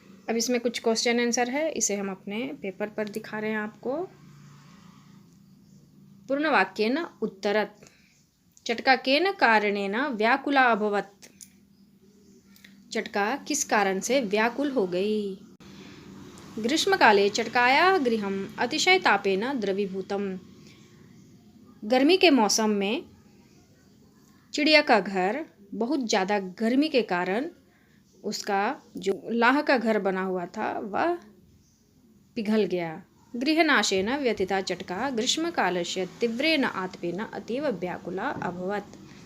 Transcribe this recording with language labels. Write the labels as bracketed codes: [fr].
[hi] अब इसमें कुछ क्वेश्चन आंसर है, इसे हम अपने पेपर पर दिखा रहे हैं आपको। [sa] पूर्ण वाक्येन उत्तरत। चटका केन कारणेन व्याकुला अभवत्। [hi] चटका किस कारण से व्याकुल हो गई। [sa] ग्रीष्मकाले चटकायाः गृहम् अतिशय तापेन द्रवीभूतम्। [hi] गर्मी के मौसम में चिड़िया का घर बहुत ज़्यादा गर्मी के कारण उसका जो लाह का घर बना हुआ था वह पिघल गया। [sa] गृहनाशेन व्यथिता चटका ग्रीष्मकालस्य तीव्रेण आतपेन अतीव व्याकुला अभवत्।